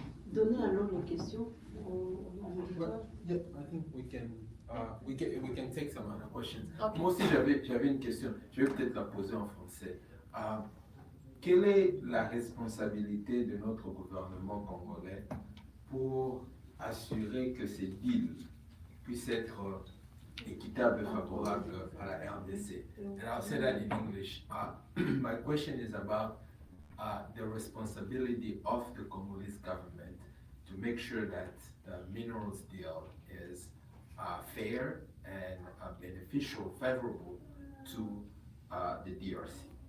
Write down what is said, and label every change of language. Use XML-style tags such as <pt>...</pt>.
<fr>Donnez alors les questions aux auditeurs.</fr> <en>Yeah, I think we can take some other questions. Okay.</en> <fr>Moi aussi j'avais une question, je vais peut-être la poser en français. Quelle est la responsabilité de notre gouvernement congolais pour assurer que ces deals puissent être équitables et favorables à la RDC?</fr> <en>And I'll say that in English. My question is about the responsibility of the Congolese government to make sure that the minerals deal is fair and beneficial, favorable to the DRC.</en>